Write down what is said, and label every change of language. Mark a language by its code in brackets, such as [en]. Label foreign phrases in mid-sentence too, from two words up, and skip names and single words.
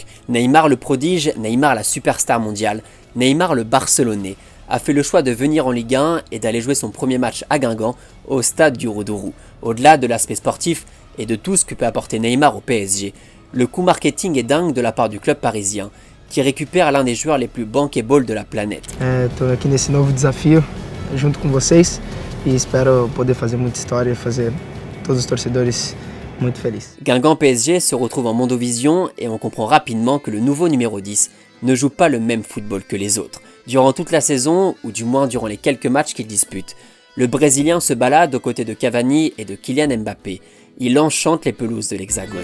[fr] Neymar le prodige, Neymar la superstar mondiale, Neymar le Barcelonais, a fait le choix de venir en Ligue 1 et d'aller jouer son premier match à Guingamp au stade du Roudourou. Au-delà de l'aspect sportif et de tout ce que peut apporter Neymar au PSG, le coup marketing est dingue de la part du club parisien, qui récupère l'un des joueurs les plus bankable de la planète. [pt] Estou aqui nesse novo desafio junto com vocês e espero poder fazer muita história e fazer todos os torcedores muito felizes. [fr] Guingamp PSG se retrouve en Mondovision et on comprend rapidement que le nouveau numéro 10 ne joue pas le même football que les autres. Durant toute la saison, ou du moins durant les quelques matchs qu'il dispute, le Brésilien se balade aux côtés de Cavani et de Kylian Mbappé. Il enchante les pelouses de l'Hexagone.